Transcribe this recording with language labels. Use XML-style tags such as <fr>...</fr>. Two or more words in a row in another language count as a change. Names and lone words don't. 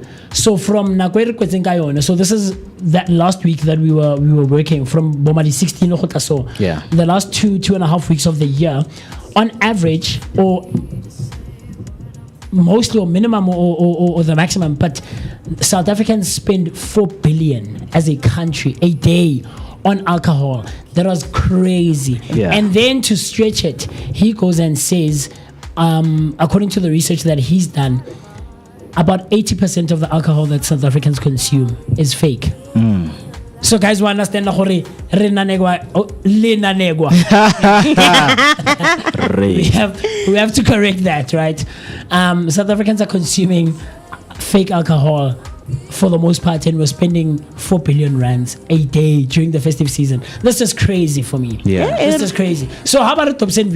<en>So from Nakwere Kwetsenkayon, so this is that last week that we were working from Bomadi 16 so the last 2.5 weeks of the year, on average, or mostly or minimum or the maximum, but South Africans spend 4 billion as a country a day on alcohol. That was crazy. And then to stretch it, he goes and says, according to the research that he's done, about 80% of the alcohol that South Africans consume is fake. So guys, we understand</en> <nso>la gore re nanegwa le nanegwa.</nso> <en>we have to correct that, right? South Africans are consuming fake alcohol for the most part, and we're spending 4 billion rands a day during the festive season. That's just crazy for me. That's just crazy. So how about a top cent?</en>